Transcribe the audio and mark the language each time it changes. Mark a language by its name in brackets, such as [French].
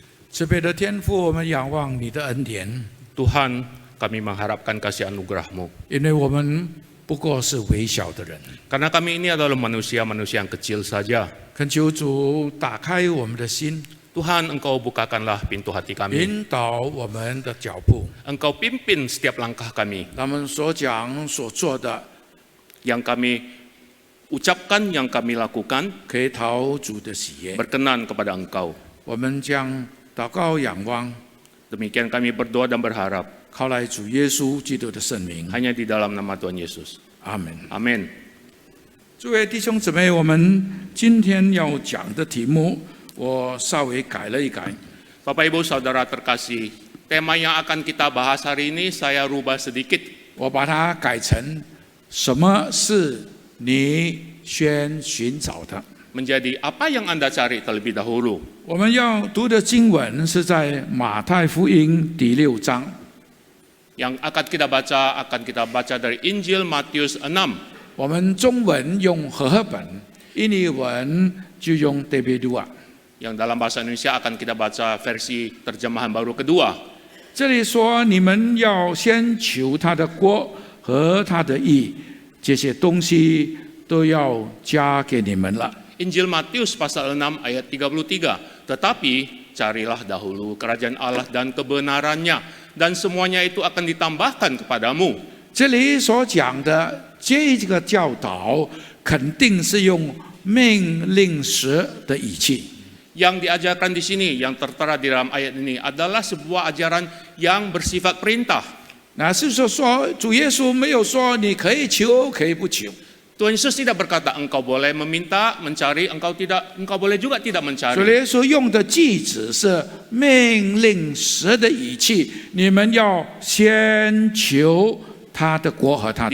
[Chinese] 慈悲的天父，我们仰望你的恩典， [Indonesian] Tuhan, kami mengharapkan kasih anugerah-Mu. [Chinese] 因为我们不过是微小的人。 [Indonesian] Karena kami ini adalah manusia-manusia yang kecil saja. [Chinese] 恳求主打开我们的心， [Indonesian] Tuhan, Engkau bukakanlah pintu hati kami. [Chinese] 引导我们的脚步， [Indonesian] Engkau pimpin setiap langkah kami. [Chinese] 他们所讲所做的， [Indonesian] Yang kami ucapkan, yang kami lakukan, [Chinese] 可以讨主的喜悦。 [Indonesian] berkenan kepada Engkau. [Chinese] 我们将祷告仰望， [Indonesian] Demikian kami berdoa dan berharap [Chinese] 靠来主耶稣基督的圣名。 [Indonesian] hanya di dalam nama Tuhan Yesus. [Chinese] 阿门。 [Indonesian] Amin. [Chinese] 诸位弟兄姊妹，我们今天要讲的题目，我稍微改了一改。 [Indonesian] Bapak Ibu Saudara terkasih, tema yang akan kita bahas hari ini saya rubah sedikit. [Chinese] 我把它改成什么是你先寻找的。 [Indonesian] Menjadi apa yang Anda cari terlebih dahulu. [Chinese] 我们要读的经文是在马太福音第6章。 [Indonesian] Yang akan kita baca dari Injil Matius 6. [Chinese] 我们中文用和合本，印尼文就用 DB2。 [Indonesian] Yang dalam bahasa Indonesia akan kita baca versi terjemahan baru kedua. [Chinese] 这里说，你们要先求他的国和他的义，这些东西都要加给你们了。 [Indonesian] Injil Matius pasal 6 ayat 33. Tetapi carilah dahulu kerajaan Allah dan kebenarannya, dan semuanya itu akan ditambahkan kepadamu. [Chinese] 这里所讲的这个教导，肯定是用命令式的语气。 [Indonesian] Yang diajarkan di sini, yang tertera di dalam ayat ini adalah sebuah ajaran yang bersifat perintah. [Chinese] 那是说，主耶稣没有说你可以求，可以不求。 [Indonesian] Tuhan Yesus tidak berkata engkau boleh meminta, mencari, engkau boleh juga tidak [Chinese] 主 [Indonesian] mencari. [Chinese] 耶稣用的句子是命令式的语气，你们要先求他的国和他的